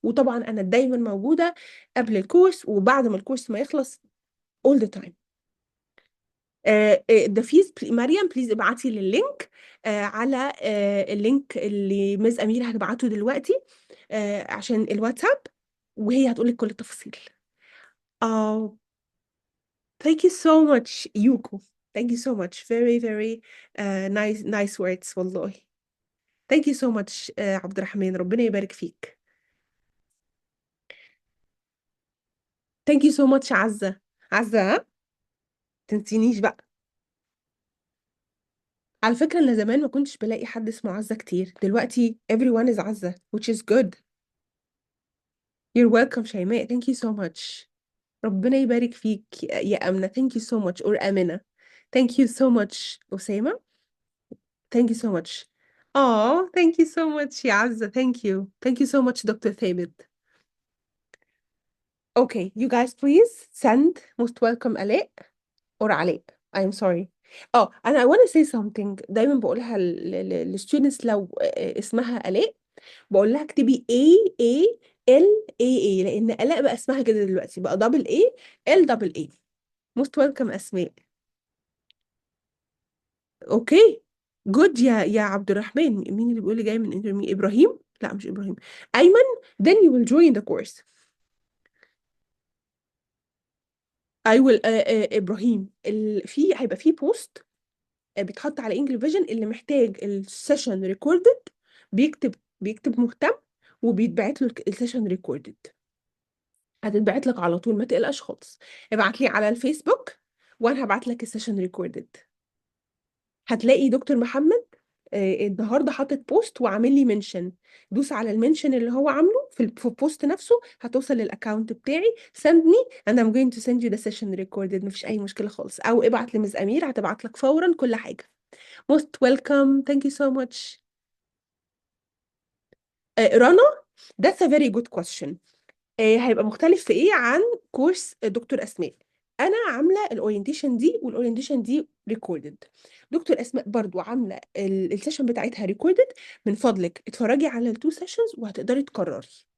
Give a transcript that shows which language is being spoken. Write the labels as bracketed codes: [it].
[ar] وطبعا انا دايما موجودة قبل الكورس وبعد ما الكورس ما يخلص [en] all the time. [ar] ده فيز مريم بليز ابعتي لي اللينك على اللينك اللي مز أميرة هتبعته دلوقتي عشان الواتساب، وهي هتقولك كل التفاصيل. [en] اه thank you so much Yoko. thank you so much, very nice words والله. thank you so much عبد الرحمن، [ar] ربنا يبارك فيك. [en] thank you so much عزة. [ar] عزة تنسينيش بقى. على فكرة أنا زمان ما كنتش بلاقي حد اسمه عزة كتير، دلوقتي [en] everyone is [ar] عزة [en] which is good. you're welcome شيماء. thank you so much. [ar] ربنا يبارك فيك يا أمنة. [en] thank you so much. or أمنة. thank you so much. أسامة thank you so much. thank you so much يا عزة. thank you so much doctor ثابت. okay you guys please send most welcome آلاء or علاء. I'm sorry. [ar] انا [en] I want to say something [ar] دايما بقولها للستودنتس، لو اسمها آلاء بقول لها اكتبي AALAA، لان آلاء بقى اسمها كده دلوقتي، بقى دبل AA. [en] most welcome اسماء. [ar] اوكي جود يا عبد الرحمن. مين اللي بيقول لي جاي من انترمي؟ ابراهيم؟ لا مش ابراهيم، ايمن. [en] then you will join the course. [ar] I will ابراهيم هيبقى في بوست بيتحط على انجلي فيجن، اللي محتاج السيشن ريكوردد بيكتب مهتم وبيتبعت له السيشن ريكوردد. هتتبعت لك على طول، ما تقلقش خالص. ابعت لي على الفيسبوك وانا هبعت لك السيشن ريكوردد. هتلاقي دكتور محمد النهارده حاطط بوست وعامل لي منشن، دوس على المنشن اللي هو عامله في البوست نفسه، هتوصل للاكونت بتاعي. [en] send me and I'm going to send you the session recorded. [ar] مفيش اي مشكله خالص، او ابعت لمز امير هتبعت لك فورا كل حاجه. [en] most welcome. thank you so much. رنا that's a very good question. [ar] هيبقى مختلف في ايه عن كورس دكتور اسماء؟ انا عامله الاورينتيشن دي، والاورينتيشن دي ريكوردد. دكتور اسماء برضو عامله السيشن بتاعتها ريكوردد. من فضلك اتفرجي على التو سيشنز وهتقدري تقرري.